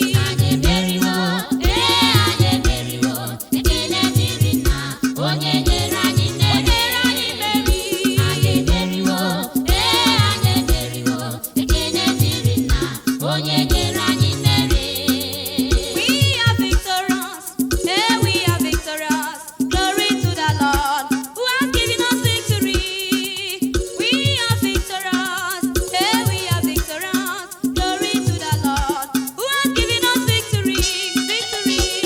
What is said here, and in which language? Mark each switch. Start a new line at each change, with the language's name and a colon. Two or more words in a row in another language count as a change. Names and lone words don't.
Igbo: Anyị emeriwo, ee, anyị emeriwo. Ekele dịrị nna, onye nyere anyị mmeri. O nyere anyị mmeri. Anyị emeriwo, ee, anyị emeriwo. Ekele dịrị nna, onye nyere anyị mmeri.
English: We are victorious, eh, we are victorious. Glory to the Lord who has given us victory. We are victorious, eh, we are victorious. Glory to the Lord who has given us victory, victory.